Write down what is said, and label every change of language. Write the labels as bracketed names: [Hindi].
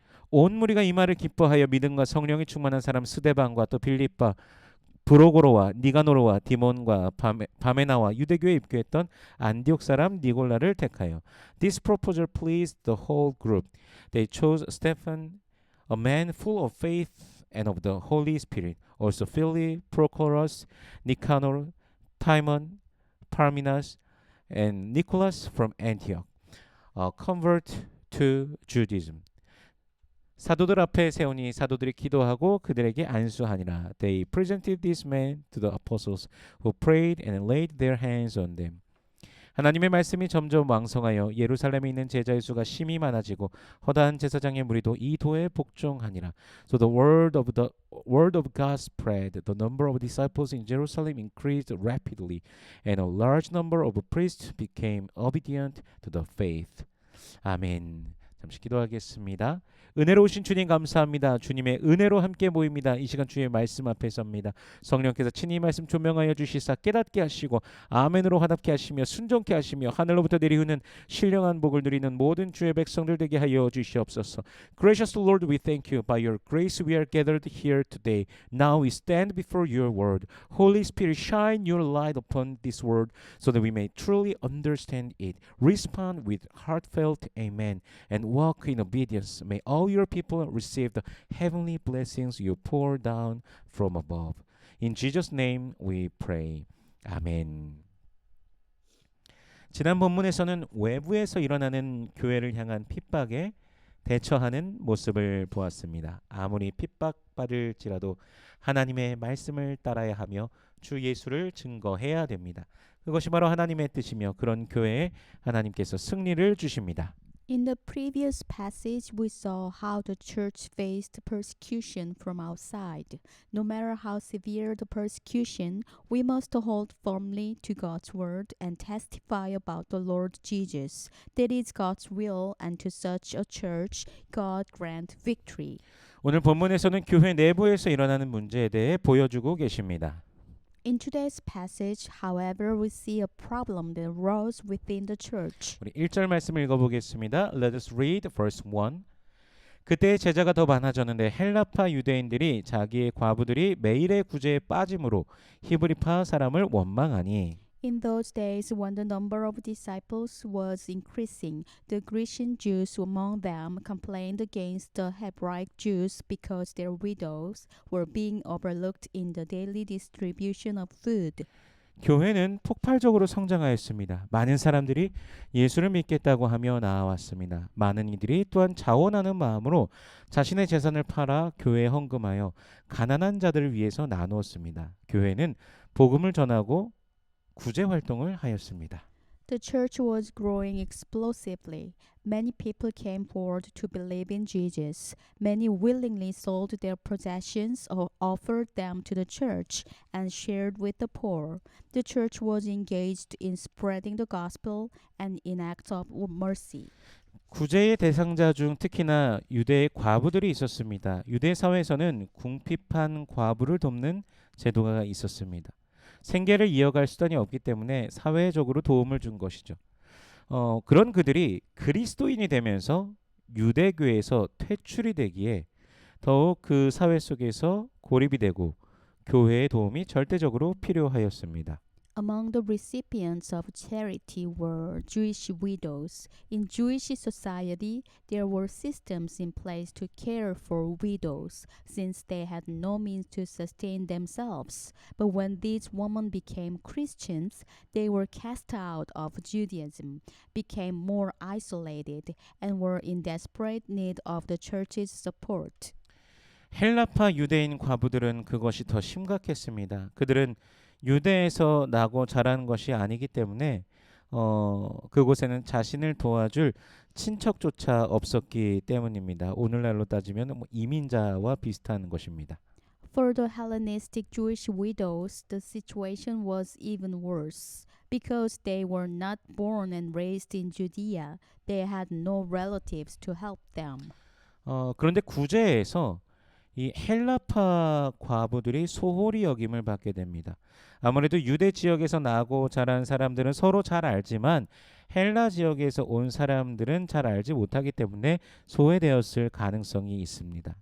[Korean] 온 무리가 이 말을 기뻐하여 믿음과 성령이 충만한 사람 스데반과 또 빌립바 브로고로와 니가노로와 디몬과 바메나와 유대교에 입교했던 안디옥 사람 니골라를 택하여. [English] This proposal pleased the whole group. They chose Stephen, a man full of faith and of the Holy Spirit. Also Philip, Prochorus, Nicanor, Timon, Parmenas, and Nicholas from Antioch, a convert to Judaism. [Korean] 사도들 앞에 세우니 사도들이 기도하고 그들에게 안수하니라. [English] They presented these men to the apostles who prayed and laid their hands on them. [Korean] 하나님의 말씀이 점점 왕성하여 예루살렘에 있는 제자의 수가 심히 많아지고 허다한 제사장의 무리도 이 도에 복종하니라. [English] So the word of God spread. The number of disciples in Jerusalem increased rapidly, and a large number of priests became obedient to the faith. 아멘. [Korean] 잠시 기도하겠습니다. 은혜로우신 주님 감사합니다. 주님의 은혜로 함께 모입니다. 이 시간 주의 말씀 앞에 섭니다. 성령께서 친히 말씀 조명하여 주시사 깨닫게 하시고 아멘으로 화답게 하시며 순종케 하시며 하늘로부터 내리우는 신령한 복을 누리는 모든 주의 백성들 되게 하여 주시옵소서. [English] Gracious Lord, we thank you. By your grace we are gathered here today. Now we stand before your word. Holy Spirit, shine your light upon this word so that we may truly understand it. Respond with heartfelt amen and walk in obedience. May all your people receive the heavenly blessings you pour down from above. In Jesus' name we pray. 아멘. [Korean] 지난 본문에서는 외부에서 일어나는 교회를 향한 핍박에 대처하는 모습을 보았습니다. 아무리 핍박받을지라도 하나님의 말씀을 따라야 하며 주 예수를 증거해야 됩니다. 그것이 바로 하나님의 뜻이며 그런 교회에 하나님께서 승리를 주십니다. [English] In the previous passage, we saw how the church faced persecution from outside. No matter how severe the persecution, we must hold firmly to God's word and testify about the Lord Jesus. That is God's will, and to such a church, God grant victory. [Korean] 오늘 본문에서는 교회 내부에서 일어나는 문제에 대해 보여주고 계십니다. [English] In today's passage, however, we see a problem that arose within the church. [Korean] 우리 1절 말씀을 읽어보겠습니다. [English] Let us read verse 1. [Korean] 그때 제자가 더 많아졌는데 헬라파 유대인들이 자기의 과부들이 매일의 구제에 빠짐으로 히브리파 사람을 원망하니 [English] In those days, when the number of disciples was increasing, the Grecian Jews among them complained against the Hebraic Jews because their widows were being overlooked in the daily distribution of food. [Korean] 교회는 폭발적으로 성장하였습니다. 많은 사람들이 예수를 믿겠다고 하며 나아왔습니다. 많은 이들이 또한 자원하는 마음으로 자신의 재산을 팔아 교회에 헌금하여 가난한 자들을 위해서 나누었습니다. 교회는 복음을 전하고 구제 활동을 하였습니다. [English] The church was growing explosively. Many people came forward to believe in Jesus. Many willingly sold their possessions or offered them to the church and shared with the poor. The church was engaged in spreading the gospel and in acts of mercy. [Korean] 구제의 대상자 중 특히나 유대의 과부들이 있었습니다. 유대 사회에서는 궁핍한 과부를 돕는 제도가 있었습니다. 생계를 이어갈 수단이 없기 때문에 사회적으로 도움을 준 것이죠. 그런 그들이 그리스도인이 되면서 유대교에서 퇴출이 되기에 더욱 그 사회 속에서 고립이 되고 교회의 도움이 절대적으로 필요하였습니다. [English] Among the recipients of charity were Jewish widows. In Jewish society, there were systems in place to care for widows, since they had no means to sustain themselves. But when these women became Christians, they were cast out of Judaism, became more isolated, and were in desperate need of the church's support. [Korean] 헬라파 유대인 과부들은 그것이 더 심각했습니다. 그들은 유대에서 나고 자란 것이 아니기 때문에 그곳에는 자신을 도와줄 친척조차 없었기 때문입니다. 오늘날로 따지면 이민자와 비슷한 것입니다. [English] For the Hellenistic Jewish widows, the situation was even worse. Because they were not born and raised in Judea, they had no relatives to help them. [Korean] 그런데 구제에서 이 헬라파 과부들이 소홀히 여김을 받게 됩니다. 아무래도 유대 지역에서 나고 자란 사람들은 서로 잘 알지만 헬라 지역에서 온 사람들은 잘 알지 못하기 때문에 소외되었을 가능성이 있습니다.